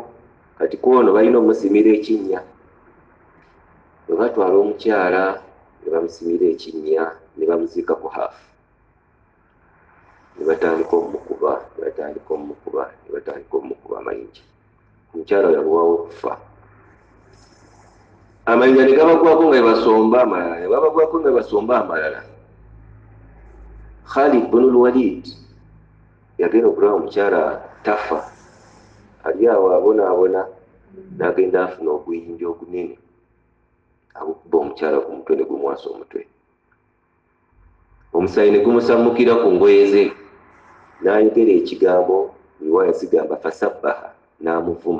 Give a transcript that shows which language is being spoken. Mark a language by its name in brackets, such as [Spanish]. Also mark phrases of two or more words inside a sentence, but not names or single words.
[Ganda] Kati kwono balina omusimira ekinnya. Bwe batwala omukyala ne bamusimira ekinnya ne bamuziika ku haafu, ne batandika omukuba amayinja. Omukyala yalwawo okufa. Amayinja ne gabagwako nga basomba amalala. Khalid bin al-Walid yagenda okulaba omukyala tafa, ali awo abonaabona, n'agenda afuna obuyinja obunene abukuba omukyala ku mutwe ne gumwasa omutwe. Omusaayi ne gumusammukira ku ngoye ze, n'ayogera ekigambo riwaya zigamba fasabbaha, n'amuvuma.